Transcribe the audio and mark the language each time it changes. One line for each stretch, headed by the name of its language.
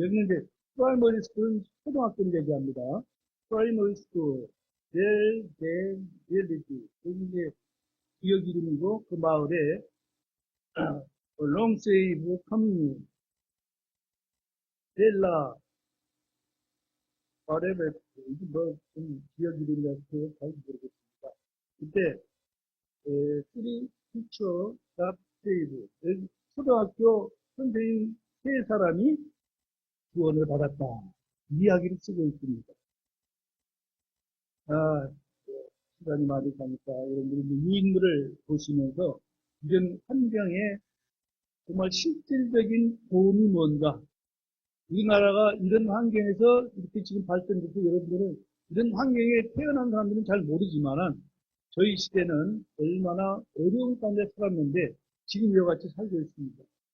Korean: 여기는 이제 primary school은 초등학교를 얘기합니다.
English: primary school, village.
Korean: 여기 이제 지역 이름이고 그 마을에
English: long save community,
Korean: 델라, whatever, 이게 좀 지역 이름이라서 잘 모르겠습니다. 그때
English: three teacher got saved.
Korean: 초등학교 선생님 세 사람이 구원을 받았다. 이야기를 쓰고 있습니다. 시간이 많이 가니까 여러분들이 유인물을 보시면서 이런 환경에 정말 실질적인 도움이 뭔가, 우리나라가 이런 환경에서 이렇게 지금 발전돼서 여러분들은 이런 환경에 태어난 사람들은 잘 모르지만은 저희 시대는 얼마나 어려운 가운데 살았는데 지금 이와 같이 살고 있습니다.